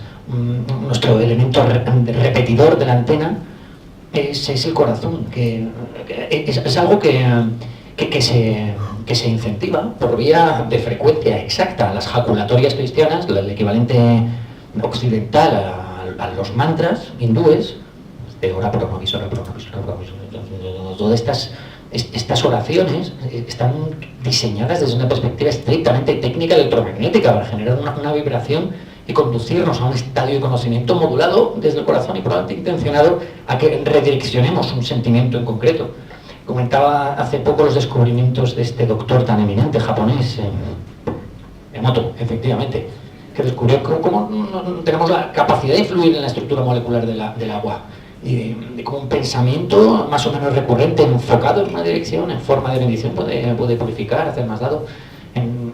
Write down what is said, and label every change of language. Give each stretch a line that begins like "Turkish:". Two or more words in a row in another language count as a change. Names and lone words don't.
Spanish: Nuestro elemento repetidor de la antena es el corazón, que es algo que se incentiva por vía de frecuencia exacta. Las jaculatorias cristianas, el equivalente occidental a los mantras hindúes, de
Latin: ora pro nobis, ora pro nobis, ora pro nobis,
Spanish: todas estas oraciones están diseñadas desde una perspectiva estrictamente técnica electromagnética para generar una vibración y conducirnos a un estadio de conocimiento modulado desde el corazón y probablemente intencionado a que redireccionemos un sentimiento en concreto. Comentaba hace poco los descubrimientos de este doctor tan eminente japonés, Emoto, efectivamente, que descubrió cómo tenemos la capacidad de influir en la estructura molecular del agua, y de cómo un pensamiento más o menos recurrente, enfocado en una dirección, en forma de bendición, puede purificar, hacer más dado.